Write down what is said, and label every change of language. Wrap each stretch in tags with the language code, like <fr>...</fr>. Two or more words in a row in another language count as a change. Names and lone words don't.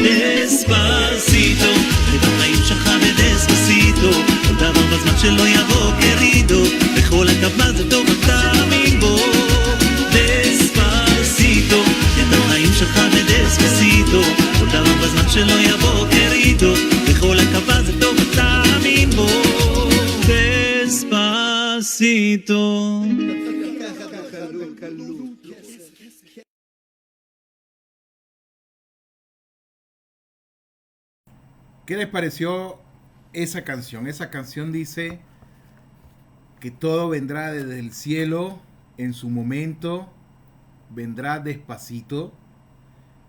<he>דספסיטו, את החיים שלך בדספסיטו, כל דבר בזמן שלא יבוא קרידו, בכל הקו זה טוב תאמין בו. דספסיטו, את החיים שלך בדספסיטו, כל דבר בזמן שלא יבוא קרידו, בכל הקו זה טוב תאמין בו. דספסיטו.</he> <es>¿Qué les pareció esa canción? Esa canción dice que todo vendrá desde el cielo en su momento, vendrá despacito.</es>